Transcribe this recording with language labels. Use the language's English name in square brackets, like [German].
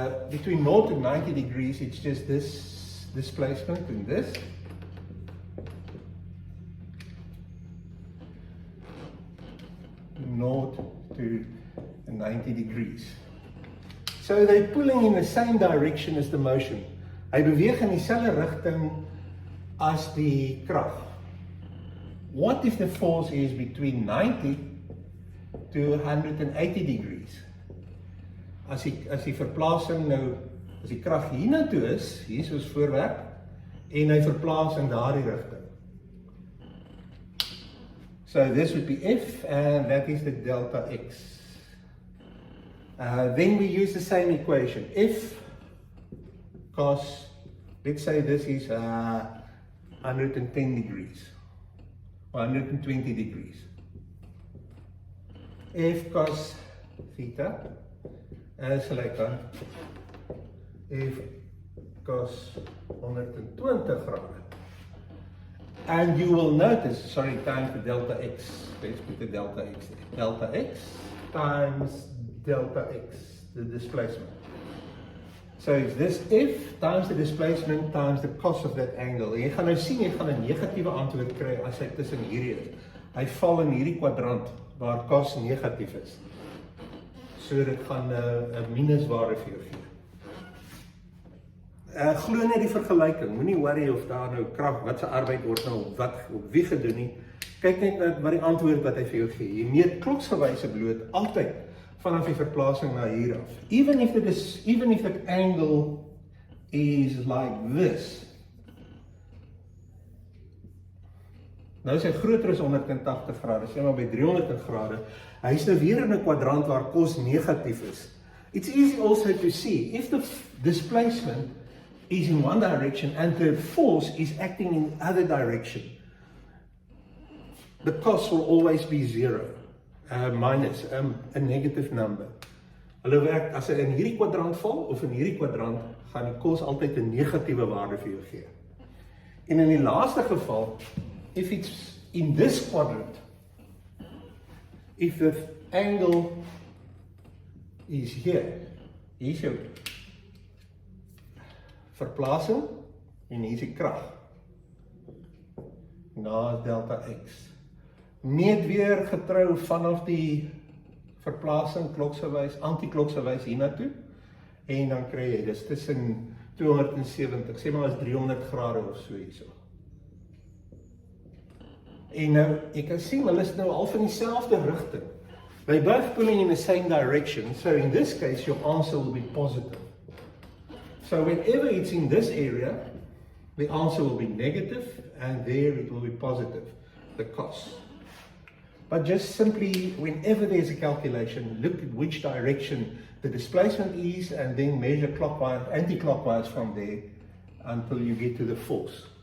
[English] Between 0 and 90 degrees, it's just this displacement and this. Naught to 90 degrees. So they're pulling in the same direction as the motion. [Afrikaans] Hy beweeg in dieselfde rigting as die krag. [English] What if the force is between 90 to 180 degrees? [Afrikaans] As die verplasing nou, as die krag hiernatoe is, hier is ons voorwerp, en hy verplaas in daardie rigting. [English] So this would be F, and that is the delta x. Then we use the same equation. F cos, let's say this is 110 degrees, or 120 degrees. F cos theta is like F cos 120 grade. And you will notice, sorry, times the delta x. Let's put the delta x there. Delta x times delta x, the displacement. So it's this F times the displacement times the cos of that angle. [Afrikaans] En jy gaan nou sien, jy gaan 'n negatiewe antwoord kry as hy tussen hierdie is. Hy val in hierdie kwadrant waar cos negatief is. So dit gaan 'n minuswaarde vir jou gee. Glo net die vergelyking, moenie worry of daar nou krag, wat se arbeid word nou op wie gedoen nie. Kyk net na wat die antwoord wat hy vir jou gee. Jy meet kloksgewyse bloot altyd vanaf die verplasing na hier af. [English] Even if the angle is like this. [Afrikaans] Nou is hy groter as 180 grade, sê maar by 300 grade. Hy is nou weer in 'n kwadrant waar kos negatief is. [English] It's easy also to see if the displacement is in one direction and the force is acting in the other direction. The cost will always be zero, minus a negative number. [Afrikaans] Hulle werk, as hy in hierdie kwadrant val of in hierdie kwadrant, gaan die kos altyd 'n negatiewe waarde vir jou gee. En in die laaste geval, [English] if it's in this quadrant, if the angle is here, [Afrikaans] hier is jou verplasing en hier is die krag na delta x. Meet weer getrou vanaf die verplasing kloksgewys, anti-kloksgewys hiernatoe en dan kry jy dis tussen 270, sê maar as 300 grade of so hierso. En nou, jy kan sien, hulle is nou al van dieselfde rigting. [English] They both pulling in the same direction, so in this case your answer will be positive. So whenever it's in this area, the answer will be negative and there it will be positive, the cost. But just simply, whenever there's a calculation, look at which direction the displacement is and then measure clockwise, anti-clockwise from there until you get to the force.